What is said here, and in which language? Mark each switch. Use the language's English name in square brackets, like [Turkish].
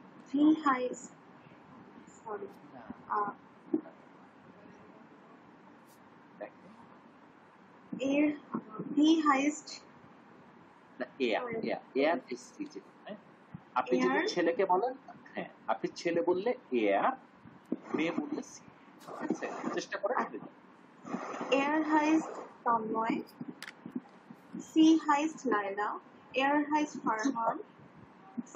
[German] Wie heißt, sorry, wie heißt, [Bangla] না, air এসছি যে, হ্যাঁ? আপনি যদি [German] er, [Bangla] ছেলেকে বলেন, হ্যাঁ, আপনি ছেলে বললে এয়ার, মেয়ে বললে সি। ঠিক আছে, চেষ্টা করে বলে দিন। [German] er heißt Tanmoy, sie heißt Laila, er heißt Farhan, sie